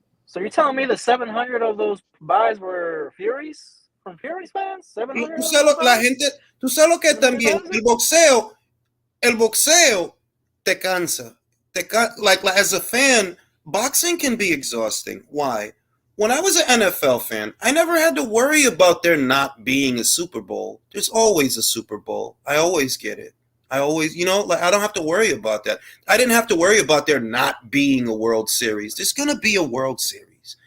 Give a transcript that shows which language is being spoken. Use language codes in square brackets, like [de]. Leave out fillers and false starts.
[en] So you're telling me the 700 of those buys were Fury's from Fury's fans? 700. [es] Tú sabes lo que también el boxeo te cansa. [en] Like as a fan, boxing can be exhausting. Why? When I was an NFL fan, I never had to worry about there not being a Super Bowl. There's always a Super Bowl. I always get it. I always, I don't have to worry about that. I didn't have to worry about there not being a World Series. There's going to be a World Series.